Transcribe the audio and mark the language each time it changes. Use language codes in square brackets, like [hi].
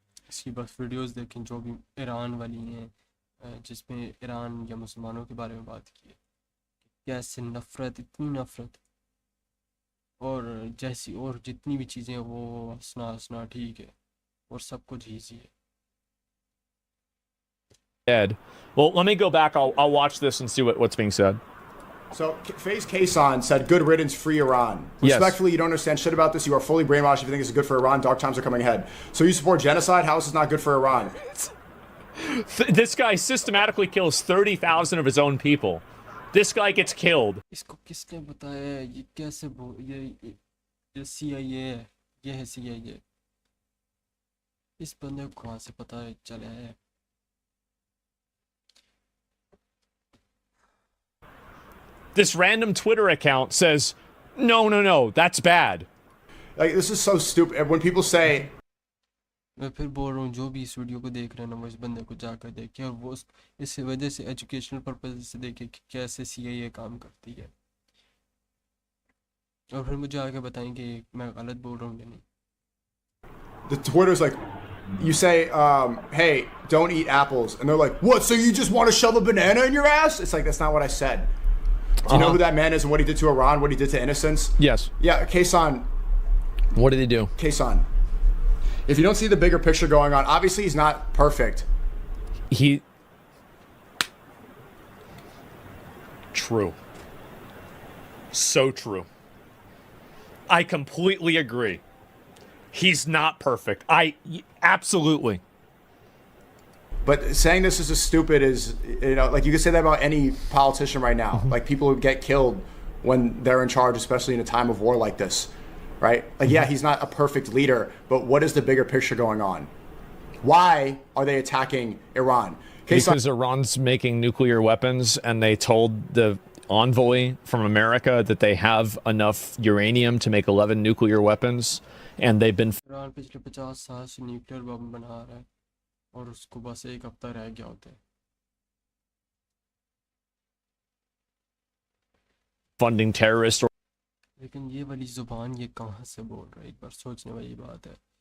[hi] इसकी बस वीडियोस देखें जो भी ईरान वाली हैं, जिसमें ईरान या मुसलमानों के बारे में बात की है, कैसे नफ़रत, इतनी नफ़रत, और जैसी और जितनी भी चीज़ें वो हंसना हंसना ठीक है और सब कुछ ईजी है। [en] Well, let me go back. I'll watch this and see what's being said. So, FaZe Kason said, "Good riddance, free Iran." Yes. Respectfully, you don't understand shit about this. You are fully brainwashed if you think this is good for Iran. Dark times are coming ahead. So you support genocide? How is this not good for Iran? This guy systematically kills 30,000 of his own people. This guy gets killed. [hi] इसको किसने बताया, ये कैसे ये CIA है, ये है CIA, इस बंदे को कहाँ से पता है चला है। [en] This random Twitter account says, no, that's bad. Like, this is so stupid. When people say, [hi] मैं फिर बोल रहा हूँ जो भी इस वीडियो को देख रहे हैं ना, वो इस बंदे को जाकर देखे और वो इस वजह से एजुकेशनल पर्पज से देखे कि कैसे CIA काम करती है, और फिर मुझे आगे बताएं कि मैं गलत बोल रहा हूँ या नहीं। [en] the Twitter's like, you say, "Hey, don't eat apples," and they're like, "What? So you just want to shove a banana in your ass?" It's like, that's not what I said. Do you know who that man is and what he did to Iran, what he did to innocents? Yes. Yeah, Kason. What did he do? Kason. If you don't see the bigger picture going on, obviously he's not perfect. True. So true. I completely agree. He's not perfect. Absolutely. But saying this is as stupid as, like you could say that about any politician right now. Like people who get killed when they're in charge, especially in a time of war like this, right? Like, yeah, he's not a perfect leader, but what is the bigger picture going on? Why are they attacking Iran? Because Iran's making nuclear weapons and they told the envoy from America that they have enough uranium to make 11 nuclear weapons and they've been [hi] Iran पिछले 50 साल से nuclear bomb बना रहा है और उसको बस एक हफ्ता रह गया होता है। [en] funding terrorist [hi] लेकिन ये वाली ज़ुबान ये कहाँ से बोल रहा है, एक बार सोचने वाली बात है।